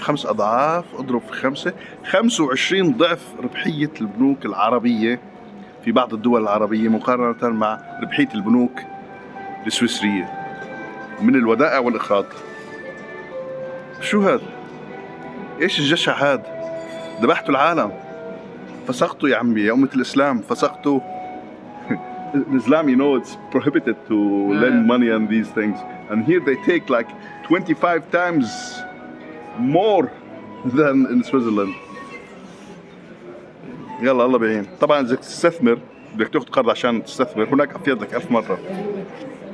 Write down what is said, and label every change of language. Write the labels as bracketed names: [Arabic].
[Arabic] 5 أضعاف اضرب في 5، 25 ضعف ربحية البنوك العربية في بعض الدول العربية مقارنة مع ربحية البنوك السويسرية من الودائع والإقراض. شو هذا؟ إيش الجشع هذا؟ ذبحتوا العالم، فسقتوا يا عمي يا أمة الإسلام، فسقتوا. [English] In Islam, you know, it's prohibited to lend money on these things, and here they take like 25 times more than in Switzerland. [Arabic] يلا الله بعين. طبعا إذا تستثمر بدك تاخذ قرض عشان تستثمر، هناك أفيد لك 1000 مرة.